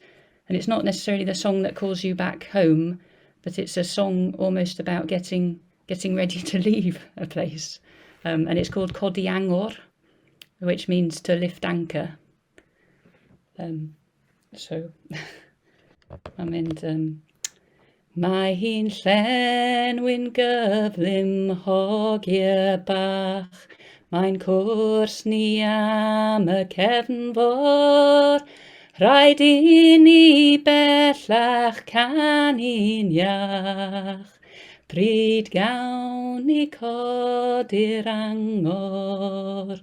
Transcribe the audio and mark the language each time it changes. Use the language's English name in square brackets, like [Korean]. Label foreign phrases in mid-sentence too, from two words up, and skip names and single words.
[English] And it's not necessarily the song that calls you back home, but it's a song almost about getting ready to leave a place, and it's called Codi Angor, which means to lift anchor. So I'm in. [Welsh] Mae hi'n llenwi'n gyflym hogiau bach, mae'n cwrs ni am y cefnfor, rhaid i ni bellach canu'n iach, pryd gawn ni codi'r angor.